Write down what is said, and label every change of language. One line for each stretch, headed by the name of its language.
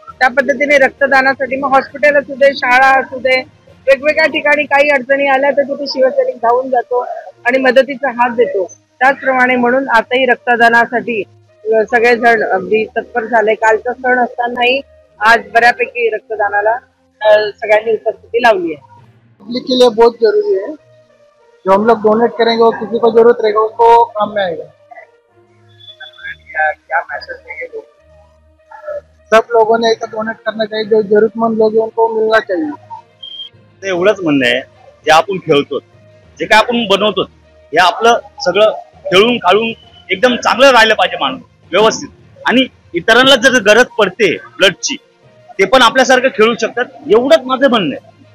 Marathi: त्या पद्धतीने रक्तदानासाठी मग हॉस्पिटल असू दे, शाळा असू दे, वेगवेगळ्या ठिकाणी काही अडचणी आल्या तर तिथे शिवसैनिक धावून जातो आणि मदतीचा हात देतो. त्याचप्रमाणे म्हणून आताही रक्तदानासाठी सगळेजण अगदी तत्पर झाले. कालचा सण असतानाही आज बऱ्यापैकी रक्तदानाला सगळ्यांनी उपस्थिती लावली आहे.
Hindi: पब्लिक के लिए बहुत जरूरी है. जो हम लोग डोनेट करेंगे वो किसी को जरूरत रहेगा उसको काम में आएगा. क्या मैसेज देंगे लोग? सब लोगों ने ऐसा डोनेट करना चाहिए. जो जरूरतमंद लोग हैं उनको मिलना चाहिए.
Marathi: एवढंच म्हणणं आहे, जे आपण खेळतो, जे काय आपण बनवतो, हे आपलं सगळं खेळून खाळून एकदम चांगलं राहिलं पाहिजे माणूस व्यवस्थित. आणि इतरांना जर गरज पडते ब्लडची ते पण आपल्यासारखं खेळू शकतात, एवढंच माझं म्हणणं आहे.